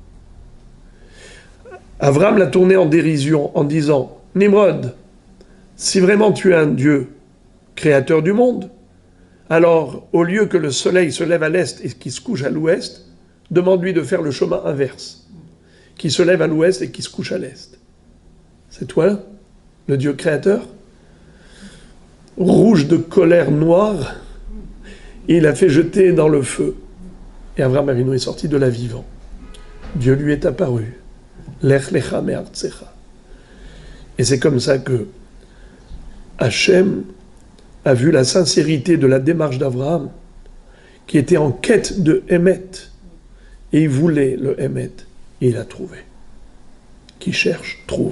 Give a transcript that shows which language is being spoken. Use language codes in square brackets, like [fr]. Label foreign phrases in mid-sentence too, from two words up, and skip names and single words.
[fr] Avraham l'a tourné en dérision en disant « Nimrod, si vraiment tu es un Dieu créateur du monde, alors au lieu que le soleil se lève à l'est et qu'il se couche à l'ouest, demande-lui de faire le chemin inverse, qui se lève à l'ouest et qui se couche à l'est. C'est toi, le Dieu créateur ?» Rouge de colère noire, il a fait jeter dans le feu. Et Avraham Avinu est sorti de là vivant. Dieu lui est apparu. [he] לך לך מארצך. [fr] Et c'est comme ça que Hachem a vu la sincérité de la démarche d'Avraham, qui était en quête de Emet. Et il voulait le Emet. Et il a trouvé. Qui cherche, trouve.